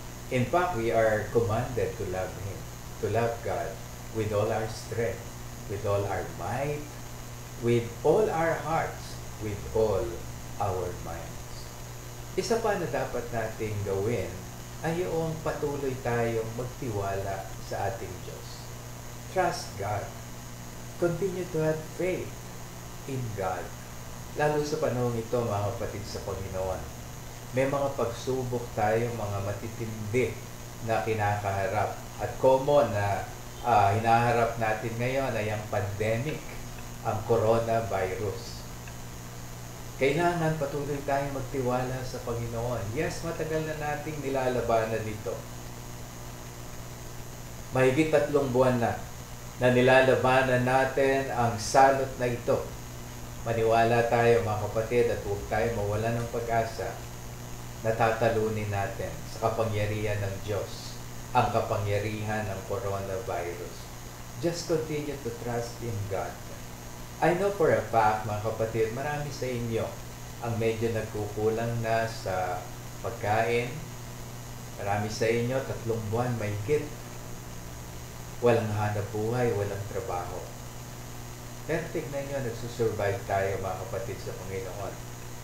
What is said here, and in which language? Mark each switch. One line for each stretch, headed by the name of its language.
English: In fact, we are commanded to love Him, to love God with all our strength, with all our might, with all our hearts, with all our minds.
Filipino: Isa pa na dapat nating gawin ay yung patuloy tayong magtiwala sa ating Diyos.
English: Trust God. Continue to have faith in God.
Filipino: Lalo sa panahon ito, mga kapatid sa Panginoon, may mga pagsubok tayo, mga matitindi na kinakaharap. At common na hinaharap natin ngayon ay ang pandemic, ang coronavirus. Kailangan patuloy tayong magtiwala sa Panginoon. Yes, matagal na nating nilalabanan dito. Mahigit 3 buwan na nilalabanan natin ang salot na ito. Maniwala tayo, mga kapatid, at huwag tayo mawala ng pag-asa. Natatalunin natin sa kapangyarihan ng Diyos ang kapangyarihan ng coronavirus.
English: Just continue to trust in God. I know for a fact,
Filipino: mga kapatid, marami sa inyo ang medyo nagkukulang na sa pagkain. Marami sa inyo, 3 buwan mahigit. Walang hanap buhay, walang trabaho. Pero tignan nyo, nagsusurvive tayo, mga kapatid sa Panginoon.